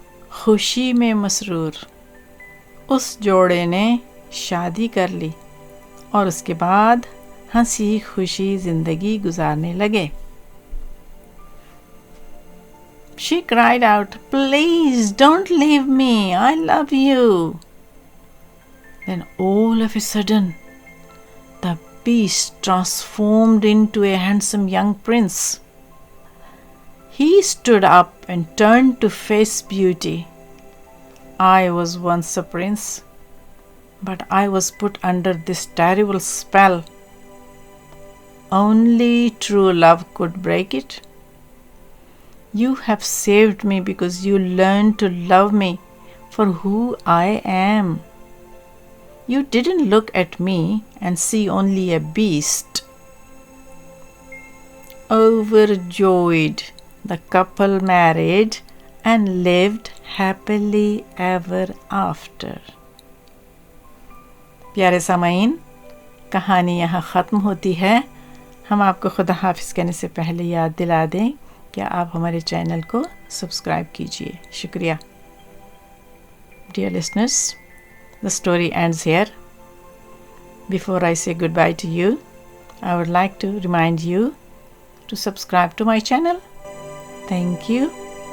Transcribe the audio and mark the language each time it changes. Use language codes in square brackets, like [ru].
[ur] خوشی میں مسرور اس جوڑے نے شادی کر لی اور اس کے بعد ہنسی خوشی زندگی گزارنے لگے۔ [en] She cried out, "Please don't leave me, I love you." Then all of a sudden, the beast transformed into a handsome young prince. He stood up and turned to face Beauty. I was once a prince, but I was put under this terrible spell. Only true love could break it. You have saved me because you learned to love me for who I am. You didn't look at me and see only a beast. Overjoyed, the couple married and lived happily ever after. [ur] پیارے سامعین، کہانی یہاں ختم ہوتی ہے۔ ہم آپ کو خدا حافظ کہنے سے پہلے یاد دلا دیں کہ آپ ہمارے چینل کو سبسکرائب کیجیے۔ شکریہ۔ [en] Dear listeners, the story ends here. Before I say goodbye to you, I would like to remind you to subscribe to my channel. Thank you.